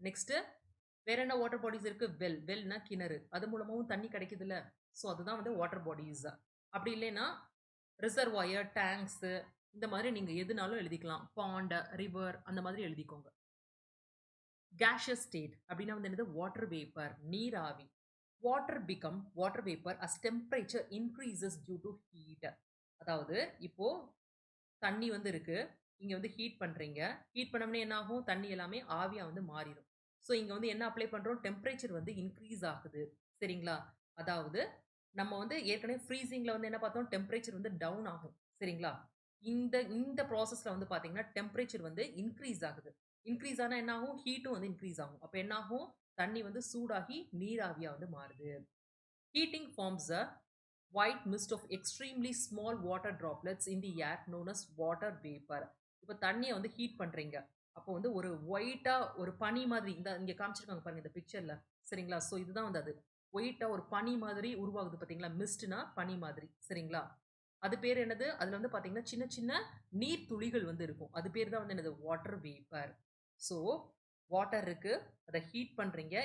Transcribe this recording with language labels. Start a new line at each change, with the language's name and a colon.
Tamil: Next வேற என்ன water bodies இருக்கு? வெல்னா கிணறு. அது மூலமாவும் தண்ணி கிடைக்குதுல்ல. ஸோ அதுதான் வந்து வாட்டர் பாடிஸ். அப்படி இல்லைன்னா ரிசர்வாயர், டேங்க்ஸு இந்த மாதிரி நீங்க எதுனாலும் எழுதிக்கலாம். பாண்ட், ரிவர் அந்த மாதிரி எழுதிக்கோங்க. கேஷியஸ் ஸ்டேட் அப்படின்னா வந்து என்னது? வாட்டர் வேப்பர், நீராவி.
English: Water vapour as temperature increases due to heat.
Tamil: அதாவது இப்போ தண்ணி வந்து இருக்கு. இங்க வந்து ஹீட் பண்றீங்க. ஹீட் பண்ணோம்னே என்ன ஆகும்? தண்ணி எல்லாமே ஆவியா வந்து மாறிரும். ஸோ இங்க வந்து என்ன அப்ளை பண்றோம்? டெம்பரேச்சர் வந்து இன்கிரீஸ் ஆகுது. சரிங்களா? அதாவது நம்ம வந்து ஏற்கனவே ஃப்ரீசிங்ல வந்து என்ன பார்த்தோம்? டெம்பரேச்சர் வந்து டவுன் ஆகும். சரிங்களா? இந்த இந்த ப்ராசஸ்ல வந்து பார்த்தீங்கன்னா, டெம்பரேச்சர் வந்து இன்கிரீஸ் ஆகுது. இன்கிரீஸ் ஆனா என்ன ஆகும்? ஹீட்டும் வந்து இன்கிரீஸ் ஆகும். அப்ப என்ன ஆகும்? தண்ணி வந்து சூடாகி நீராவியா வந்து மாறுது.
English: Heating forms a white mist of extremely small water droplets in the air known as water vapor.
Tamil: இப்ப தண்ணிய வந்து ஹீட் பண்றீங்க. அப்போ வந்து ஒரு ஒயிட்டா ஒரு பனி மாதிரி இங்க காமிச்சிருக்காங்க பாருங்க இந்த பிக்சர்ல. சரிங்களா? ஸோ இதுதான் வந்து அது. ஒயிட்டா ஒரு பனி மாதிரி உருவாகுது பார்த்தீங்களா? மிஸ்ட்னா பனி மாதிரி. சரிங்களா? அது பேர் என்னது? அதுல வந்து பார்த்தீங்கன்னா, சின்ன சின்ன நீர் துளிகள் வந்து இருக்கும். அது பேர் தான் வந்து என்னது? Water vapour. ஸோ வாட்டர் இருக்கு. அத ஹீட் பண்றீங்க.